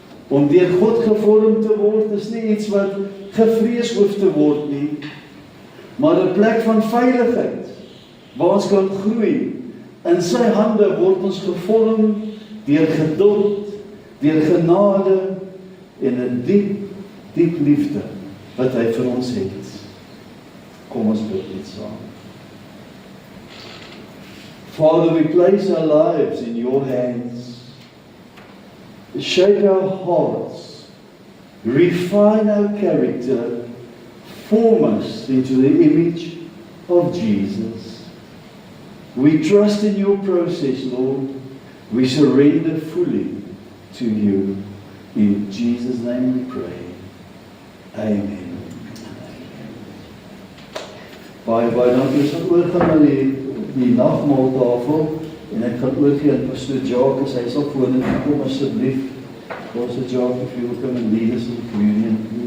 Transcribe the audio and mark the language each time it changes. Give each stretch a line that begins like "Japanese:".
Afrikaans: Om deur God gevorm te word is nie iets wat gevrees hoef te word nie, maar 'n plek van veiligheid, waar ons kan groei. In sy hande word ons gevorm deur geduld, deur genade en 'n diep, diep liefde wat hy vir ons het. Kom ons bid net saam.
English: Father, we place our lives in your hands. Shape our hearts, refine our character, form us into the image of Jesus. We trust in your process, Lord. We surrender fully to you. In Jesus' name we pray. Amen.
Afrikaans: Baie dankie. Ons gaan oorgaan na die nagmaaltafel. En ek gaan oorgee aan Pastor Jacques, as hy sal vorentoe kom asseblief.
English: Pastor Jacques, if you will come and lead us in communion.